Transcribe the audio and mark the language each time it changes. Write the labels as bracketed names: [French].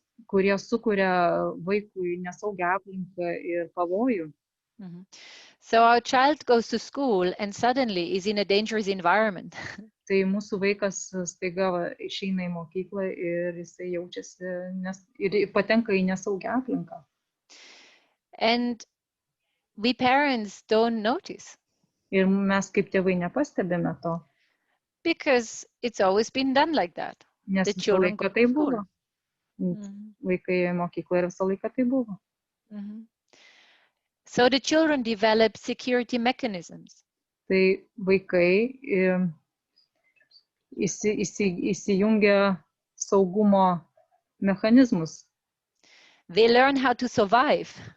[Lithuanian] Kurie sukuria vaikui nesaugią aplinką ir pavojų. [English] So our child goes to school and suddenly is in a dangerous environment. [Lithuanian] Tai mūsų vaikas staiga išeina į mokyklą ir jisai jaučiasi ir patenka į nesaugią aplinką. [English] And we parents don't notice. [Lithuanian] Ir mes kaip tėvai nepastebime to. [English] Because it's always been done like that. [Lithuanian] Nes visą laiką tai buvo. Vaikai mokykloje ir visą laiką tai buvo. [English] So the children develop security mechanisms. [Lithuanian] Tai vaikai įsijungia saugumo mechanizmus. [English] They learn how to survive.